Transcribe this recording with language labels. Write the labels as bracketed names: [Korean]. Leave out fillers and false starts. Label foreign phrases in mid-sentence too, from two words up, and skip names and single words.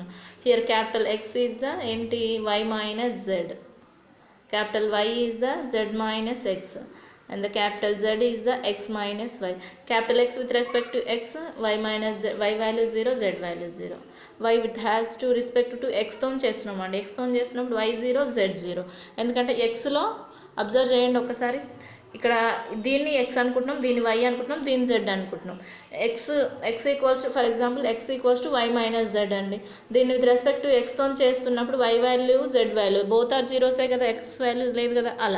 [English] here capital x is the ఏంటి, y minus z, capital Y is the z minus x, and the capital Z is the x minus y. Capital X with respect to x, y minus z, y value 0, z value 0. y with has to respect to x [Telugu] తో చేస్తున్నాం అండి. x తో చేసినప్పుడు y 0, z 0. ఎందుకంటే xలో అబ్జర్వ్ చేయండి ఒకసారి, ఇక్కడ దీన్ని x అనుకుంటున్నాం, దీన్ని y అనుకుంటున్నాం, దీన్ని z అనుకుంటున్నాం. [English] x equals to, for example x equals to y minus z అండి. [Telugu] దీన్ని [English] with respect to x [Telugu] తో చేస్తున్నప్పుడు [English] y value z value both are zeros [Telugu] కదా, x వాల్యూ లేదు కదా, అలా.